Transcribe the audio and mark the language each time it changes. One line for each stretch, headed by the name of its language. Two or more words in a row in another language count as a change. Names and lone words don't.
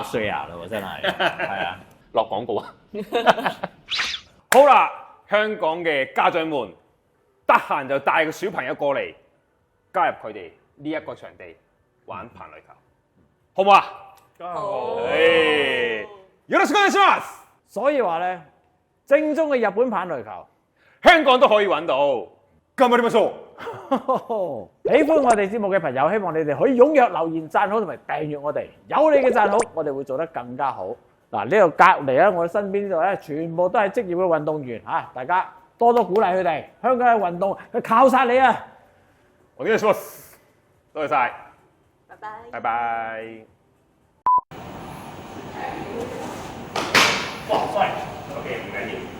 Cantonese: share 啦喎，真係係啊，落廣告啊！好啦，香港嘅家長們，得閒就帶個小朋友過嚟，加入佢哋呢一個場地玩棒壘球，好唔好啊？好。
Japanese: よろしくお願いします。
Cantonese: 所以話咧，正宗嘅日本棒壘球，香港都可以揾到。
Japanese: 頑張りましょう。
Cantonese: 喜歡我哋節目嘅朋友，希望你哋可以踴躍留言、讚好同埋訂閱我哋。有你嘅讚好，我哋會做得更加好。嗱，呢度隔離咧，我哋身邊呢度咧，全部都係職業嘅運動員嚇，大家多多鼓勵佢哋。香港嘅運動，佢靠晒你啊！
Japanese: お願いします。
Cantonese: 多謝晒。拜拜。拜拜。哇，sorry。OK，唔緊要。